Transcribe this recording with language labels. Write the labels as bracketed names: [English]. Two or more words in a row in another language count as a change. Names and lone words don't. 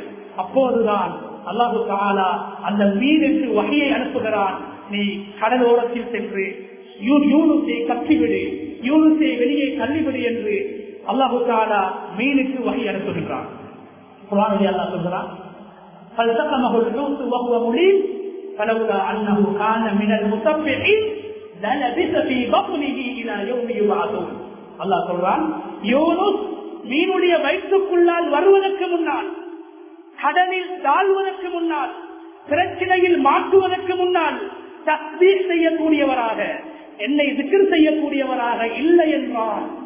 [Tamil] அப்போதுதான் அல்லாஹு தஆலா அந்த மீனுக்கு வஹியை அனுப்புகிறான், நீ கடலோரத்தில் சென்று யூனுஸை கத்திவிடு, யூனுஸை வெளியே தள்ளிவிடு என்று அல்லாஹு தஆலா மீனுக்கு வஹி அனுப்புகிறான். குர்ஆனில் அல்லாஹ் சொல்கிறான், [Arabic] فَالْتَقَمَهُ الْحُوتُ وَهُوَ مُلِيمٌ فَلَوْلَا أَنَّهُ كَانَ مِنَ الْمُسَبِّحِينَ لَلَبِثَ فِي بَطْنِهِ إِلَى يَوْمِ يُبْعَثُونَ. [Tamil] அல்லாஹ் சொல்றான், யூனுஸ் மீனுடைய வயிற்றுக்குள்ளால் வருவதற்கு முன்னால், கடலில் தாழ்வதற்கு முன்னால், பிரச்சனையில் மாற்றுவதற்கு முன்னால் தஸ்பீஹ் செய்யக்கூடியவராக, என்னை திக்ர் செய்யக்கூடியவராக இல்லை என்றால்,